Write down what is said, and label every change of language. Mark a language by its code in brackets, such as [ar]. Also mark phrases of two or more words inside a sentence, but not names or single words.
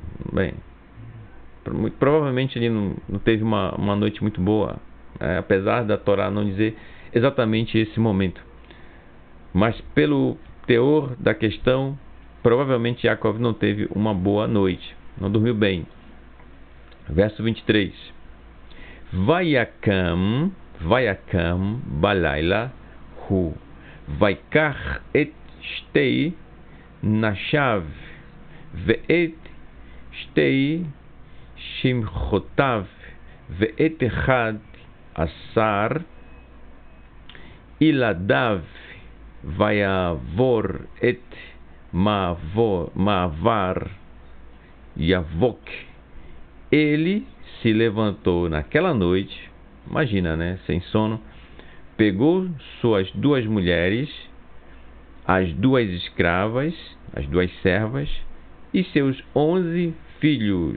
[pt] Bem, provavelmente ele não teve uma noite muito boa, apesar da Torá não dizer exatamente esse momento. Mas pelo teor da questão, provavelmente Yaakov não teve uma boa noite, não dormiu bem. Verso 23. [he] ויקם בלילה הוא ויקח את שתי נשיו ואת שתי שפחתיו ואת אחד עשר ילדיו ויעבר את מעבר יבק. [pt] Ele se levantou naquela noite, imagina, né, sem sono, pegou suas 2 mulheres, as 2 escravas, as 2 servas e seus 11 filhos.